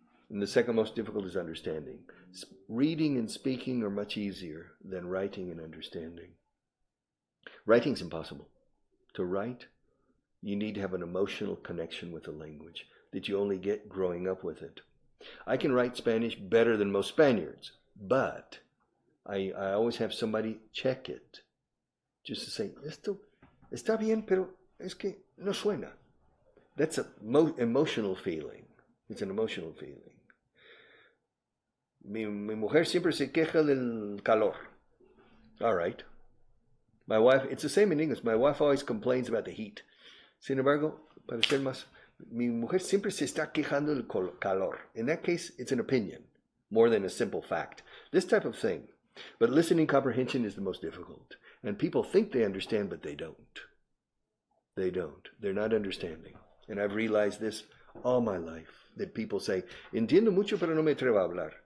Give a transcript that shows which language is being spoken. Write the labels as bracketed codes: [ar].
[en] And the second most difficult is understanding. Reading and speaking are much easier than writing and understanding. Writing's impossible. To write, you need to have an emotional connection with the language that you only get growing up with it. I can write Spanish better than most Spaniards, but I always have somebody check it. Just to say, [es] esto está bien, pero es que no suena. [en] That's an emotional feeling. It's an emotional feeling. [es] Mi mujer siempre se queja del calor. [en] All right. My wife, it's the same in English. My wife always complains about the heat. [es] Sin embargo, para ser más, mi mujer siempre se está quejando del calor. [en] In that case, it's an opinion more than a simple fact. This type of thing. But listening comprehension is the most difficult. And people think they understand, but they don't. They don't. They're not understanding. And I've realized this all my life, that people say, [es] entiendo mucho, pero no me atrevo a hablar.